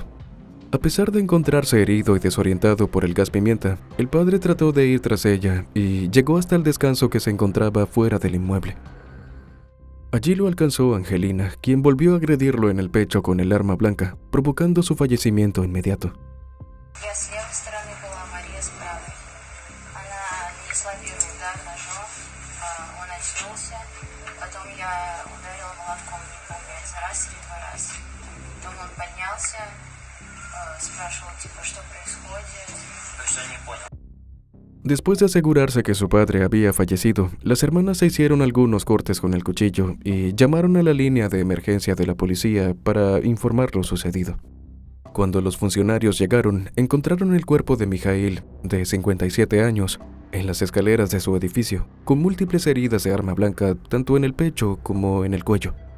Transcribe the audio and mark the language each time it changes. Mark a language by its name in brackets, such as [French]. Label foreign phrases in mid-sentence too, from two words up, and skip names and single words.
[Spanish] A pesar de encontrarse herido y desorientado por el gas pimienta, el padre trató de ir tras ella y llegó hasta el descanso que se encontraba fuera del inmueble. Allí lo alcanzó Angelina, quien volvió a agredirlo en el pecho con el arma blanca, provocando su fallecimiento inmediato. [Russian] Я с левой стороны была, Мария с правой. Она нанесла первый удар ножом, он очнулся, потом я ударила молотком, не помню, один раз или два раза. Потом он поднялся, спрашивал, типа, что происходит. То есть он не понял. [Spanish] Después de asegurarse que su padre había fallecido, las hermanas se hicieron algunos cortes con el cuchillo y llamaron a la línea de emergencia de la policía para informar lo sucedido. Cuando los funcionarios llegaron, encontraron el cuerpo de Mijaíl, de 57 años, en las escaleras de su edificio, con múltiples heridas de arma blanca tanto en el pecho como en el cuello.